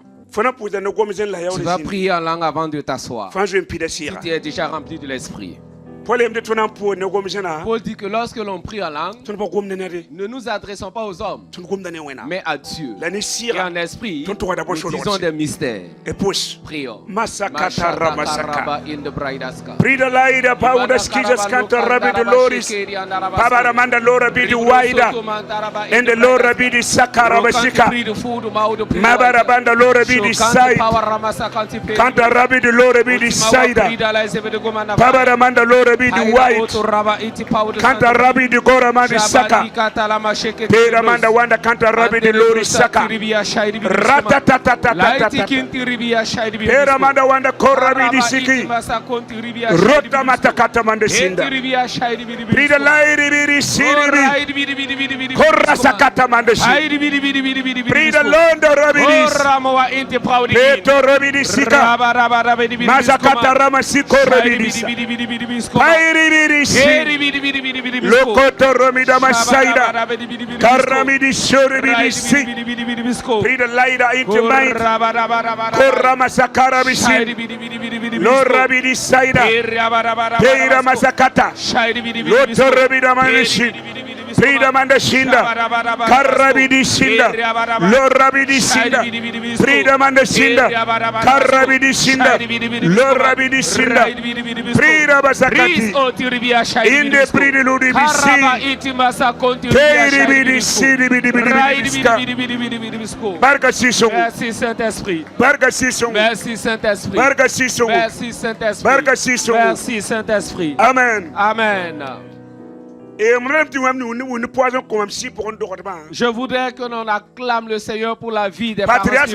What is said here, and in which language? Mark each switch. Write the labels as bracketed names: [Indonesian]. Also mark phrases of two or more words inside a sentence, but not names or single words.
[French] Tu vas prier en langue avant de t'asseoir. Tu es déjà rempli de l'esprit. Paul dit que lorsque l'on prie en langue, ne nous adressons pas aux hommes, mais à Dieu. Et en esprit, nous disons des mystères. Prions. Pray the light about the skis canta rabbi the Loris. Pabaramanda Lora be the wider. And the Lora be the Sakarabasika. Mabarabanda Lora be the side. Canta rabbi the Lora be the side. Pabaramanda Lora be the white. Canta rabbi the Goramandi Saka. Peramanda Wanda canta rabbi the Lori Saka. Ratatatata. Peramanda Wanda Korabi the Siki. Rota matakata mandesinda. Prida lairi biri siribi. Korra sakata mandesinda. Prida londo rabidis. Beto rabidis sika. Masakata ramasiko rabidis. Pairi biri siri. Lokoto romida masaida. Karamidi shoribidi si. Prida laira into mind. Korra masakara bisi. Lora bidi saida. Peira masakata. Loto rabida manishi. Prida mandashinda. Karabidi shinda. Lora bidi sinda. Prida mandashinda. Karabidi shinda. Lora bidi sinda. Prida masakati. Inde pridi ludi bisi. Peiri bidi sidi bidi bidi bidi. [Lingala] Barka sisongu. [French] Merci Saint-Esprit. [Lingala] Barka sisongu. [French] Merci Saint-Esprit. [Lingala] Barka sisongu. [French] Merci Saint-Esprit. [Lingala] Barka sisongu. [French] Merci Saint-Esprit. Amen. Amen. Je voudrais que l'on acclame le Seigneur pour la vie des parents spirituels.